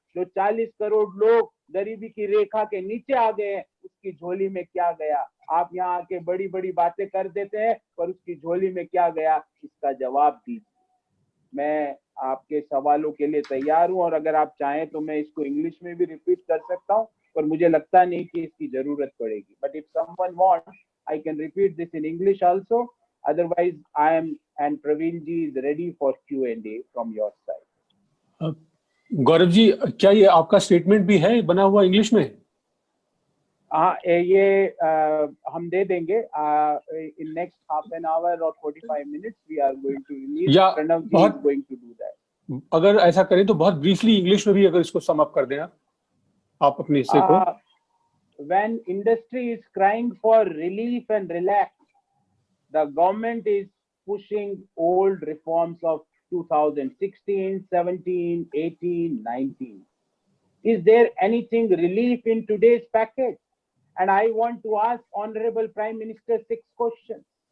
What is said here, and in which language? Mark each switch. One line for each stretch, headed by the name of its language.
Hindi: जो 40 करोड़ लोग गरीबी की रेखा के नीचे आ गए हैं, उसकी झोली में क्या गया? आप यहाँ आके बड़ी बड़ी बातें कर देते हैं, पर उसकी झोली में क्या गया, इसका जवाब दीजिए। मैं आपके सवालों के लिए तैयार हूं और अगर आप चाहें तो मैं इसको इंग्लिश में भी रिपीट कर सकता हूं, पर मुझे लगता नहीं कि इसकी जरूरत पड़ेगी।
English: But if someone wants, I can repeat this in English also. Otherwise, I am and Praveen ji is ready for Q&A from your side.
Hindi: Gaurav ji, क्या ये आपका स्टेटमेंट भी है बना हुआ इंग्लिश में? हाँ, ये हम दे देंगे
English: in next half an hour or 45 minutes we are going to release. Pranav ji is going to do that.
Hindi: अगर ऐसा करें तो बहुत ब्रीफली इंग्लिश में भी अगर इसको सम अप कर दें आप अपने हिस्से को।
English: When industry is crying for relief and relax, the government is pushing old reforms of 2016, 17, 18, 19. Is there anything relief in today's package? And I want to ask Honorable Prime Minister 6 questions.